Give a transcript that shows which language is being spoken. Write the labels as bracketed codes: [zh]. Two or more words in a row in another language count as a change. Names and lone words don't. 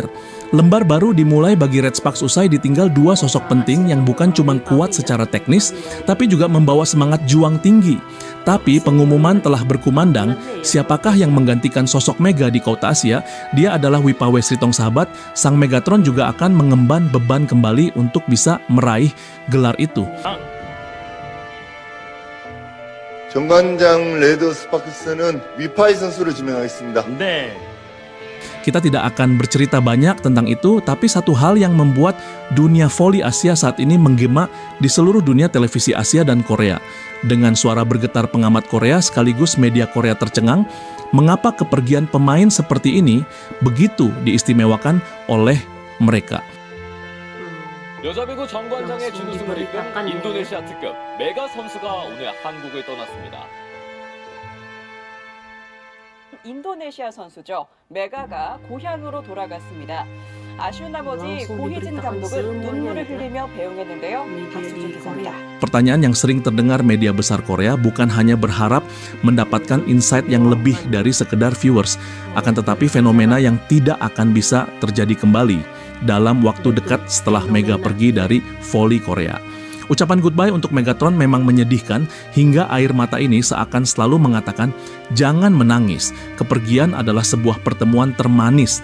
[id] Lembar baru dimulai bagi Red Sparks usai ditinggal 2 sosok penting yang bukan cuma kuat secara teknis, tapi juga membawa semangat juang tinggi. Tapi pengumuman telah berkumandang, siapakah yang menggantikan sosok Mega di Kota Asia? Dia adalah Wipawe Sritong Sahabat, sang Megatron juga akan mengemban beban kembali untuk bisa meraih gelar itu. [ko] 정관장 레드 스파크스는 위파이 선수를 지명하겠습니다. 네. [id] Kita tidak akan bercerita banyak tentang itu, tapi satu hal yang membuat dunia voli Asia saat ini menggema di seluruh dunia televisi Asia dan Korea. Dengan suara bergetar pengamat Korea sekaligus media Korea tercengang, mengapa kepergian pemain seperti ini begitu diistimewakan oleh mereka? [ko] 여자 배구 정관장의 준우승을 이끈 인도네시아 특급 메가 선수가 오늘 한국을 떠났습니다. 인도네시아 선수죠. 메가가 고향으로 돌아갔습니다. 아쉬운 나머지 고희진 감독은 눈물을 흘리며 배웅했는데요. 박수진 기자입니다. [id] Pertanyaan yang sering terdengar media besar Korea bukan hanya berharap mendapatkan insight yang lebih dari sekedar viewers, akan tetapi fenomena yang tidak akan bisa terjadi kembali dalam waktu dekat setelah Mega pergi dari voli Korea. Ucapan goodbye untuk Megatron memang menyedihkan hingga air mata ini seakan selalu mengatakan, jangan menangis, kepergian adalah sebuah pertemuan termanis.